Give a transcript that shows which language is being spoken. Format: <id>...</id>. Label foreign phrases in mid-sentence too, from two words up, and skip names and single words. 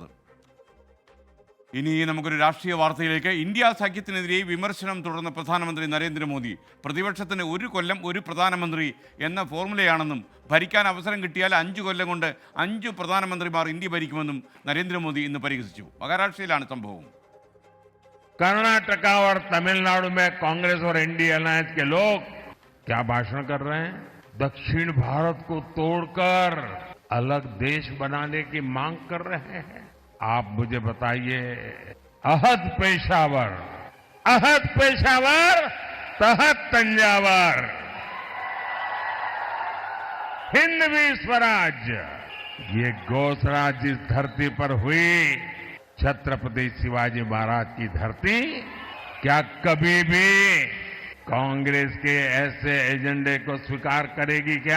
<ml>ഇനി നമുക്കൊരു രാഷ്ട്രീയ വാർത്തയിലേക്ക്. ഇന്ത്യ സഖ്യത്തിനെതിരെ വിമർശനം തുടർന്ന പ്രധാനമന്ത്രി നരേന്ദ്രമോദി. പ്രതിപക്ഷത്തിന് 1 കൊല്ലം 1 പ്രധാനമന്ത്രി എന്ന ഫോർമുലയാണെന്നും ഭരിക്കാൻ അവസരം കിട്ടിയാൽ 5 കൊല്ലം കൊണ്ട് 5 പ്രധാനമന്ത്രിമാർ ഇന്ത്യ ഭരിക്കുമെന്നും നരേന്ദ്രമോദി ഇന്ന് പരിഹസിച്ചു. മഹാരാഷ്ട്രയിലാണ് സംഭവം.</ml> <hi>कर्नाटका और तमिलनाडु में कांग्रेस और</hi> <en>NDA alliance</en> <hi>के लोग क्या भाषण कर रहे हैं? दक्षिण भारत को तोड़कर अलग देश बनाने की मांग कर रहे हैं। आप मुझे बताइए, अहद पेशावर तहत तंजावर, हिंदवी स्वराज, ये गौ स्वराज जिस धरती पर हुई, छत्रपति शिवाजी महाराज की धरती, क्या कभी भी कांग्रेस के ऐसे एजेंडे को स्वीकार करेगी क्या?</hi>